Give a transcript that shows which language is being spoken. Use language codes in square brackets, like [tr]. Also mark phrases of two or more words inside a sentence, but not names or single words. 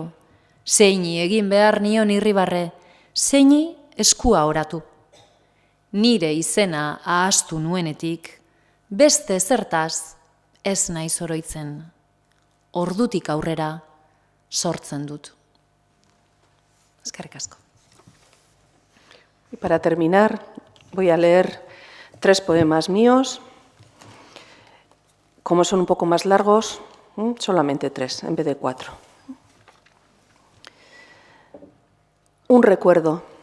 [eu] Zeini egin behar nion irribarre, zeini eskua oratu. Nire izena ahaztu nuenetik, beste zertaz ez naiz oroitzen. Ordutik aurrera sortzen dut. Eskerrik asko. [es] Y para terminar, voy a leer 3 poemas míos. Como son un poco más largos, solamente 3 en vez de 4. Un recuerdo.